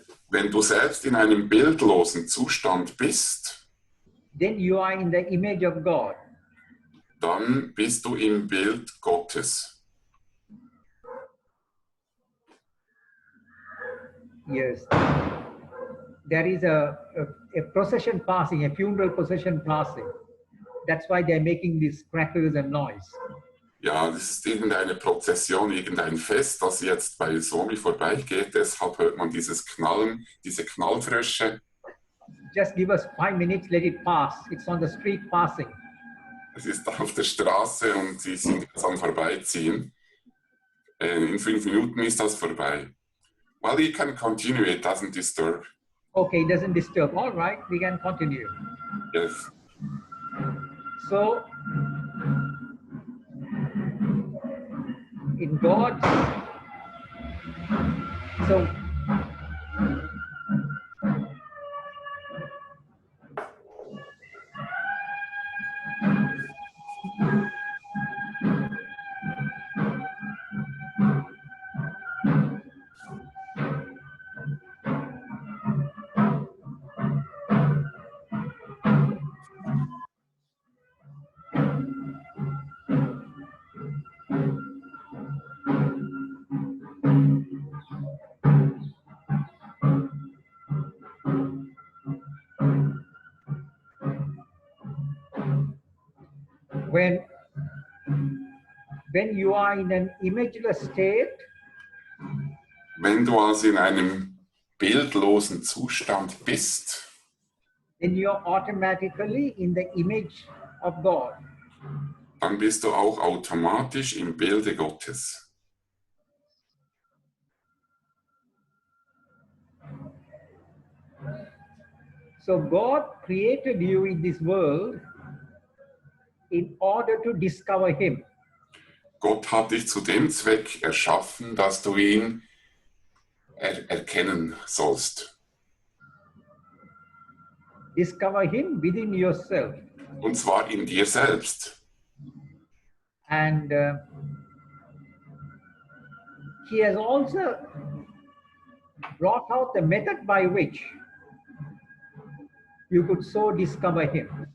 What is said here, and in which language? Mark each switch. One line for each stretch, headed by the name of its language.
German: Wenn du selbst in einem bildlosen Zustand bist,
English: then you are in the image of God.
German: dann bist du im Bild Gottes.
English: Yes. There is a procession passing, a funeral procession passing. That's why they're making these crackers and noise.
German: Ja, das ist irgendeine Prozession, irgendein Fest, das jetzt bei Swami vorbeigeht. Deshalb hört man dieses Knallen, diese Knallfrösche.
English: Just give us 5 minutes, let it pass. It's on the street passing.
German: Es ist auf der Straße und sie sind jetzt am Vorbeiziehen. In 5 Minuten ist das vorbei.
English: Well, you can continue, it doesn't disturb. Okay, it doesn't disturb. All right, we can continue. Yes. So, in God, so when you are in an imageless state,
German: wenn du also in einem bildlosen Zustand bist,
English: then you're automatically in the image of God.
German: dann bist du auch automatisch im Bilde Gottes.
English: So God created you in this world in order to discover Him.
German: Gott hat dich zu dem Zweck erschaffen, dass du ihn erkennen sollst.
English: Discover Him within yourself.
German: Und zwar in dir selbst.
English: And He has also brought out the method by which you could so discover Him.